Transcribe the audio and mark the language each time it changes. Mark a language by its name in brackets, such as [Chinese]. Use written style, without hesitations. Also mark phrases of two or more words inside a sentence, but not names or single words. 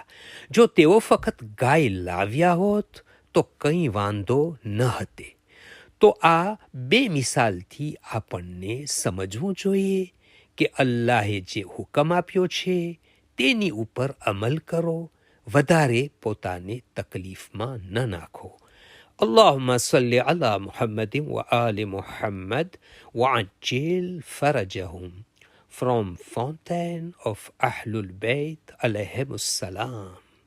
[Gujarati] જો તેઓ ફક્ત ગાય લાવ્યા હોત તો કંઈ વાંધો ન હતે. તો આ બે મિસાલથી આપણને સમજવું જોઈએ કે અલ્લાહે જે હુકમ આપ્યો છે તેની ઉપર અમલ કરો. વધારે પોતાને તકલીફમાં ન નાખો. [Arabic] اللهم صل على محمد وآل محمد وعجل فرجهم. [English] From Fountain of Ahlul Bayt [Arabic] عليهم السلام.